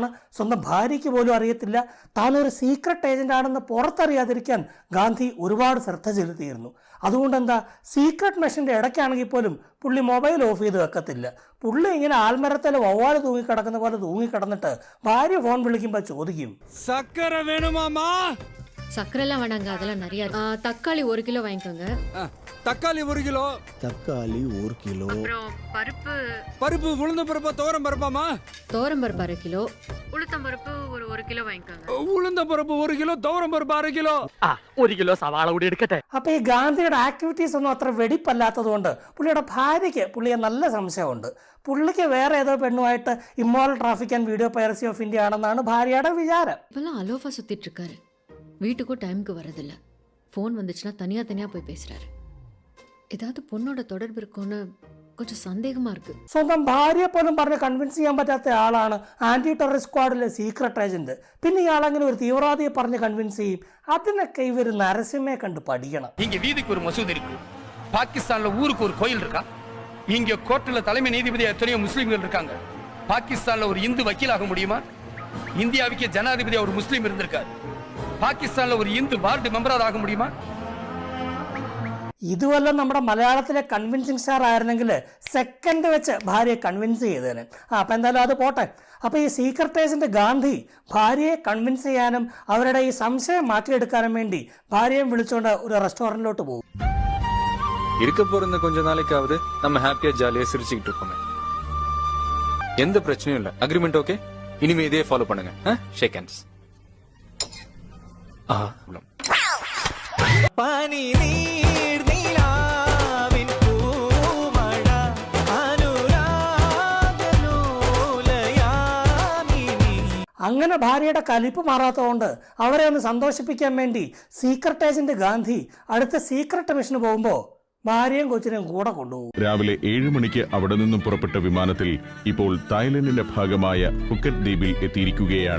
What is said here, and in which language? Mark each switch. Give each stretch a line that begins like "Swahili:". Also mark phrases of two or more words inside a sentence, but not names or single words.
Malayalam: സ്വന്തം ഭാര്യയ്ക്ക് പോലും അറിയത്തില്ല. താനൊരു
English: secret agent
Malayalam: ആണെന്ന് പുറത്തറിയാതിരിക്കാൻ ഗാന്ധി ഒരുപാട് ശ്രദ്ധ ചെലുത്തിയിരുന്നു. അതുകൊണ്ട് എന്താ, സീക്രട്ട് മെഷീൻ്റെ ഇടയ്ക്കാണെങ്കിൽ പോലും പുള്ളി മൊബൈൽ ഓഫ് ചെയ്ത് വെക്കത്തില്ല. പുള്ളി ഇങ്ങനെ ആൽമരത്തിൽ വവ്വാല് തൂങ്ങിക്കിടക്കുന്ന പോലെ തൂങ്ങിക്കിടന്നിട്ട് ഭാര്യ ഫോൺ വിളിക്കുമ്പോൾ ചോദിക്കും,
Tamil: சக்கர வேணுமாமா? சக்கரெல்லாம் வேணாங்க, அதெல்லாம் நிறைய தக்காளி 1 கிலோ வாங்கிக்கோங்க. தக்காளி 1 கிலோ. தக்காளி 1 கிலோ. அப்புறம் பருப்பு உளுந்த பருப்பா துவரம் பருப்பாமா? துவரம் பருப்பு 1/2 கிலோ. உளுத்தம் பருப்பு ஒரு 1 கிலோ வாங்கிக்கோங்க.
Malayalam: ഉളുந்த பருப்பு 1 കിലോ, തുവരം പരുപ്പ് 1/2 കിലോ. 1 കിലോ സവാള കൂടി എടുക്കട്ടെ. അപ്പോൾ ഈ ഗാന്ധിയുടെ ആക്ടിവിറ്റീസ് ഒന്നും അത്ര വെടിപ്പല്ലാത്തതുകൊണ്ട് പുള്ളിയുടെ ഭാര്യയ്ക്ക് പുള്ളിയെ നല്ല സംശയമുണ്ട്. പുള്ളിക്ക് വേറെ ഏതോ പെണ്ണുമായിട്ട്
English: immoral traffic and video piracy of India
Malayalam: ആണെന്നാണ് ഭാര്യയുടെ വിചാരം.
Tamil: இப்பெல்லாம் அலோஃபா சுத்திட்டு இருக்காரு. வீட்டுக்கும் டைமுக்கு வரதில்ல. ஃபோன் வந்துச்சுன்னா தனியா போய் பேசுறாரு. ஏதாவது பொண்ணோட தொடர்பு இருக்கும்னு கொஞ்சம் சந்தேகமா இருக்கு.
Malayalam: സ്വന്തം ഭാര്യയെ പോലും പറഞ്ഞ് കൺവിൻസ് ചെയ്യാൻ പറ്റാത്ത ആളാണ്
English: anti terrorist
Malayalam: സ്ക്വാഡിലെ
English: secret agent.
Malayalam: പിന്നെ ഇയാളെങ്ങനെ ഒരു തീവ്രവാദിയെ പറഞ്ഞ് കൺവിൻസ് ചെയ്യും? അതിനൊക്കെ ഇവർ നരസിംഹയെ കണ്ട് പഠിക്കണം.
Tamil: இங்க வீதிக்கு ஒரு மசூதி இருக்கு, பாகிஸ்தான்ல ஊருக்கு ஒரு கோயில் இருக்கா, இங்க கோர்ட்ல தலைமை நீதிபதி எத்தனையோ முஸ்லிம்கள் இருக்காங்க. பாகிஸ்தான்ல ஒரு இந்து வக்கீலாக முடியுமா? இந்தியாவுக்கு ஜனாதிபதியா ஒரு முஸ்லீம் இருந்திருக்காரு. பாகிஸ்தான்ல ஒரு இந்து வார்டு மெம்பராக ஆக முடியுமா?
Malayalam: ഇതുവല്ല നമ്മുടെ മലയാളത്തിലെ
English: convincing star
Malayalam: ആയിരുന്നെങ്കിൽ സെക്കൻഡ് വെച്ച് ഭാര്യയെ കൺവിൻസ് ചെയ്തേനെ. അപ്പം എന്തായാലും അത് പോട്ടെ. അപ്പോൾ ഈ
English: secret agent
Malayalam: ഗാന്ധി ഭാര്യയെ കൺവിൻസ് ചെയ്യാനും അവരുടെ ഈ സംശയം മാറ്റിയെടുക്കാനും വേണ്ടി ഭാര്യയെ വിളിച്ചുകൊണ്ട് ഒരു റെസ്റ്റോറൻറ്റിലോട്ട് പോകും.
Tamil: இருக்க போற இந்த கொஞ்ச நாளைக்காவது நம்ம ஹாப்பியா ஜாலியா சிரிச்சுக்கிட்டு இருப்போமே, எந்த பிரச்சனையும் இல்ல. அக்ரிமெண்ட் ஓகே? இனிமே இதே ஃபாலோ பண்ணுங்க.
English: shake hands.
Tamil: பனி நீர் நிலாவின் பூமழ
Malayalam: അനുരാഗ നൂലയാമിനി. അങ്ങനെ ഭാര്യയുടെ കലിപ്പ് മാറാത്തതുകൊണ്ട് അവരെ ഒന്ന് സന്തോഷിപ്പിക്കാൻ വേണ്ടി
English: secret agent
Malayalam: ഗാന്ധി അടുത്ത
English: secret mission
Malayalam: പോകുമ്പോൾ ഭാര്യയും കൊച്ചിനെയും കൂടെ കൊണ്ടുപോകും. രാവിലെ 7 മണിക്ക് അവിടെ നിന്നും പുറപ്പെട്ട വിമാനത്തിൽ ഇപ്പോൾ തായ്ലൻഡിന്റെ ഭാഗമായ ഫുക്കറ്റ് ദ്വീപിൽ എത്തിയിരിക്കുകയാണ്.